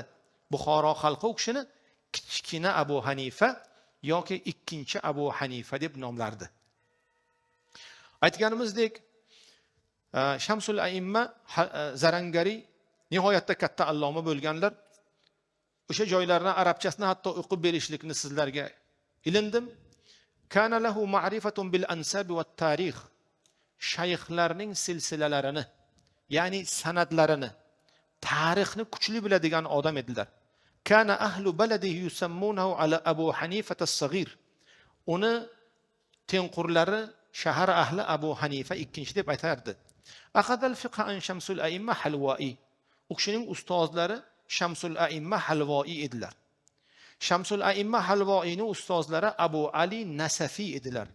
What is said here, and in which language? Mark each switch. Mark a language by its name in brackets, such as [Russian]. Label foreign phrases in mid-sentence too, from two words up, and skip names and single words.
[Uzbek] Buxoro xalqi u kishini kichkina Abu Hanifa yoki ikkinchi Abu Hanifa deb nomlardi. Aytganimizdek, Shamsul A'imma Zarangari nihoyatda katta alloma bo'lganlar. O'sha joylarni arabchasini hatto o'qib berishlikni sizlarga ilindim. [Arabic] كان له معرفة بالأنساب والتاريخ. [Uzbek] Shayxlarning silsilalarini, ya'ni sanadlarini, tarixni kuchli biladigan odam edilar. [Arabic] كان أهل بلده يسمونه على أبي حنيفة الصغير. [Uzbek] Uni tenqurlari shahar ahli Abu Hanifa ikkinchi deb aytardi. [Arabic] أخذ الفقه عن [Uzbek] Shamsul A'imma Halvoi. U kishining ustozlari Shamsul A'imma Halvoi edilar. Shamsul A'imma Halvoining ustozlari Abu Ali Nasafi edilar.